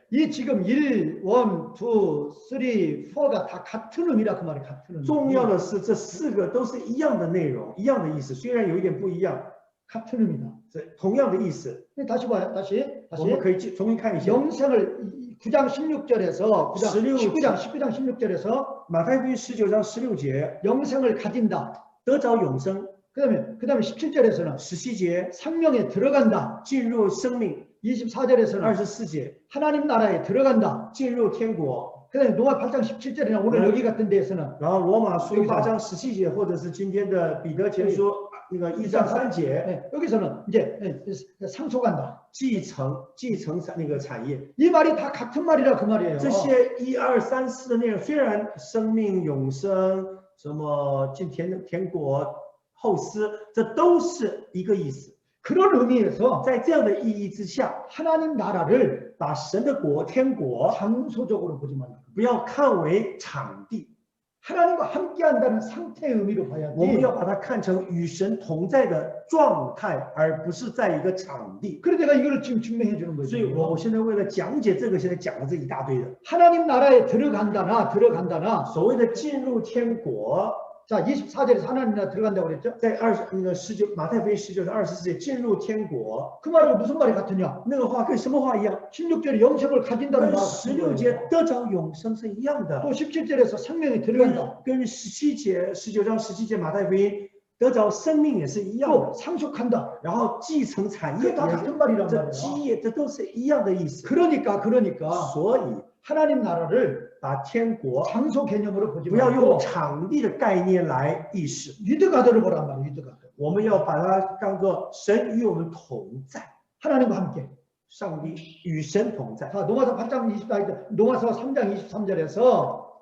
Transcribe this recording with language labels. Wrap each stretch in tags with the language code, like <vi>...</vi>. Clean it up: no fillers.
<ko>이 지금 1, 1, 2, 3, 4가 다 같은 의미라 그 말이 같은 의미.</ko> <zh>重要的是这4个都是一样的内容，一样的意思，虽然有一点不一样，</zh> <ko>같은 의미다.</ko> <zh>是同样的意思。</zh> <ko>다시 봐요. 다시.</ko> <zh>我们可以重新看一下</zh> <ko>영생을 9장 16절에서 19장 16절에서</ko> <zh>马太福音19章16节，</zh> <ko>영생을 가진다.</ko> <zh>得着永生。</zh> <ko>그다음에 17절에서는</ko> <zh>17节</zh> <ko>생명에 들어간다.</ko> <zh>进入生命，</zh> <ko>24절에서는</ko> <zh>24节</zh> <ko>하나님 나라에 들어간다.</ko> <zh>进入天国。</zh> <ko>그다음에 로마 8장 17절이나 오늘 여기 같은 데에서는</ko> <zh>然后罗马书8章17节，或者是今天的彼得前书那个1章3节，</zh> <ko>여기서는 이제 상속한다.</ko> <zh>继承那个产业。</zh> <ko>이 말이 다 같은 말이라 그 말이에요.</ko> <zh>这些1、2、3、4的内容，虽然生命、永生、什么进天国、后嗣，这都是一个意思。</zh> <ko>그런 의미에서</ko> <zh>在这样的意义之下，</zh> <ko>하나님 나라를</ko> <zh>把神的国、天国</zh> <ko>장소적으로 보지 말라.</ko> <zh>不要看为场地，</zh> <ko>하나님과 함께한다는 상태의 의미로</ko> <zh>我们</zh> <ko>봐야지.</ko> <zh>要把它看成与神同在的状态，而不是在一个场地。</zh> <ko>그래서 내가 이거를 지금 증명해 주는</ko> <zh>所以我</zh> <ko>거죠.</ko> <zh>现在为了讲解这个，现在讲了这一大堆的</zh> <ko>하나님 나라에 들어간다나</ko> <zh>所谓的进入天国，</zh> <ko>자 24절에서 하나님 나라 들어간다고 그랬죠.</ko> <zh>在19马太福音19章24节进入天国，</zh> <ko>그 말하고 무슨 말이 같으냐?</ko> <zh>那个话跟什么话一样？</zh> <ko>16절에 영생을 가진다는</ko> <zh>跟</zh> <ko>말.</ko> <zh>16节得着永生是一样的，</zh> <ko>또 17절에서 생명이 들어간다.</ko> <zh>跟17节19章17节马太福音得着生命也是一样</zh> <ko>또</ko> <zh>的，</zh> <ko>상속한다.</ko> <zh>然后继承产业</zh> <ko>그게 다</ko> <zh>也</zh> <ko>같은 말이란</ko> <zh>这</zh> <ko>말이야.</ko> <zh>基业这都是一样的意思。</zh> <ko>그러니까</ko> <zh>所以</zh> <ko>하나님 나라를</ko> <zh>把天国</zh> <ko>장소 개념으로 보지</ko> <zh>不要用</zh> <ko>말고</ko> <zh>场地的概念来意识，</zh> <ko>위드가드를 보란 말이야. 위드가드.</ko> <zh>我们要把它当作神与我们同在，</zh> <ko>하나님과 함께.</ko> <zh>上帝与神同在。</zh> <ko>자, 노마서 8장 24절, 노마서 3장 23절에서</ko>